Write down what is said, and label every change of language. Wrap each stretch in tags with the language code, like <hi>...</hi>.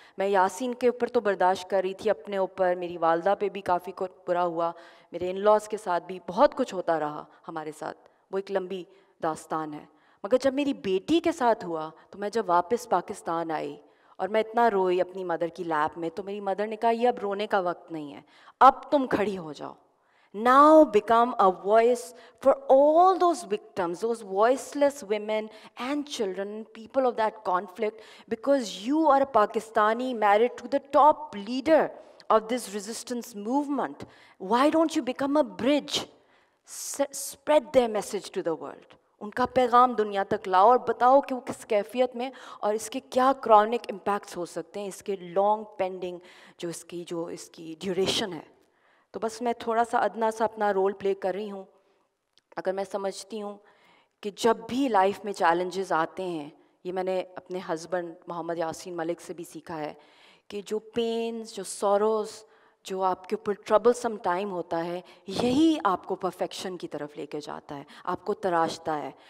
<ur>میں یاسین کے اوپر تو برداشت کر رہی تھی, اپنے اوپر میری والدہ پہ بھی کافی برا ہوا, میرے ان لاز کے ساتھ بھی بہت کچھ ہوتا رہا ہمارے ساتھ, وہ ایک لمبی داستان ہے. مگر جب میری بیٹی کے ساتھ ہوا تو میں جب واپس پاکستان آئی اور میں اتنا روئی اپنی مدر کی لیپ میں, تو میری مدر نے کہا یہ اب رونے کا وقت نہیں ہے, اب تم کھڑی ہو جاؤ.</ur> <en>Now become a voice for all those victims, those voiceless women and children, people of that conflict, because you are a Pakistani married to the top leader of this resistance movement. Why don't you become a bridge? Spread their message to the world.</en> <ur>ان کا پیغام دنیا تک لاؤ اور بتاؤ کہ وہ کس کیفیت میں اور اس کے کیا کرونک امپیکٹس ہو سکتے ہیں, اس کے لانگ پینڈنگ جو اس کی ڈیوریشن ہے. تو بس میں تھوڑا سا ادنا سا اپنا رول پلے کر رہی ہوں. اگر میں سمجھتی ہوں کہ جب بھی لائف میں چیلنجز آتے ہیں, یہ میں نے اپنے ہسبینڈ محمد یاسین ملک سے بھی سیکھا ہے کہ جو پینز, جو سوروز, جو آپ کے اوپر ٹربل سم ٹائم ہوتا ہے, یہی آپ کو پرفیکشن کی طرف لے کے جاتا ہے, آپ کو تراشتا ہے.</ur>